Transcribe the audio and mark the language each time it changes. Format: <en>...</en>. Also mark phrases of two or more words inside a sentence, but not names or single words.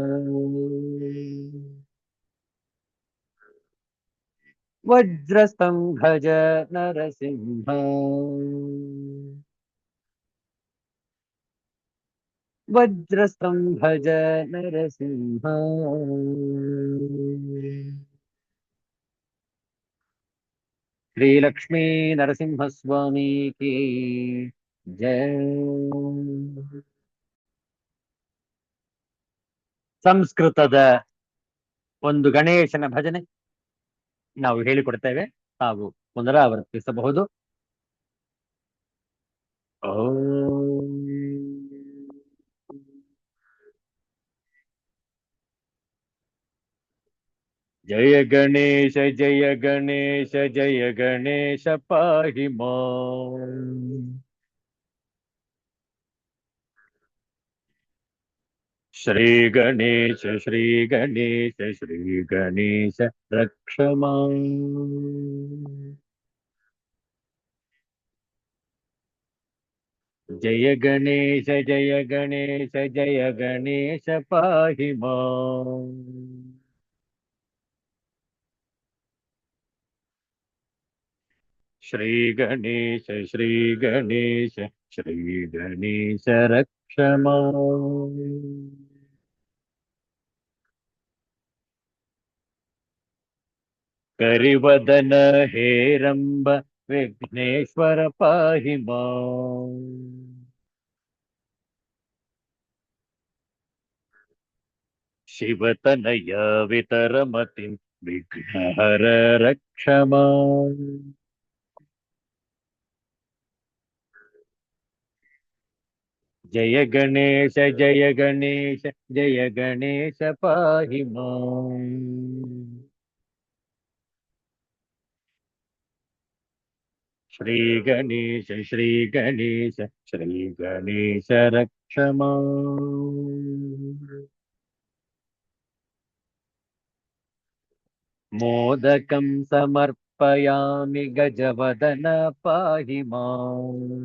<kn>ವಜ್ರಸ್ತಂಭಜ ನರಸಿಂಹ ವಜ್ರಸ್ತಂಭಜ ನರಸಿಂಹ ಶ್ರೀ ಲಕ್ಷ್ಮೀ ನರಸಿಂಹಸ್ವಾಮಿ ಕಿ ಜಯ. ಸಂಸ್ಕೃತದ ಒಂದು ಗಣೇಶನ ಭಜನೆ ನಾವು ಹೇಳಿಕೊಡ್ತೇವೆ, ತಾವು ಪುನರಾವರ್ತಿಸಬಹುದು.</kn> <sa>ಓಂ ಜಯ ಗಣೇಶ ಜಯ ಗಣೇಶ ಜಯ ಗಣೇಶ ಪಾಹಿ ಮಾಂ. ಶ್ರೀ ಗಣೇಶ ಶ್ರೀ ಗಣೇಶ ಶ್ರೀ ಗಣೇಶ ರಕ್ಷ ಮಾಂ. ಜಯ ಗಣೇಶ ಜಯ ಗಣೇಶ ಜಯ ಗಣೇಶ ಪಾಹಿ ಮಾಂ. ಶ್ರೀ ಗಣೇಶ ಶ್ರೀ ಗಣೇಶ ಶ್ರೀ ಗಣೇಶ ರಕ್ಷ ಮಾಂ. ಕರಿವದನ ಹೇರಂಬ ವಿಘ್ನೇಶ್ವರ ಪಾಹಿ ಮಾಂ. ಶಿವತನಯ ವಿತರಮತಿಂ ವಿಘ್ನಹರ ರಕ್ಷ ಮಾಂ. ಜಯ ಗಣೇಶ ಜಯ ಗಣೇಶ ಜಯ ಗಣೇಶ ಪಾಹಿ ಮಾಂ. ಶ್ರೀ ಗಣೇಶ ಶ್ರೀ ಗಣೇಶ ಶ್ರೀ ಗಣೇಶ ರಕ್ಷ ಮಾಂ. ಮೋದಕಂ ಸಮರ್ಪಯಾಮಿ ಗಜವದನ ಪಾಹಿ ಮಾಂ.</sa>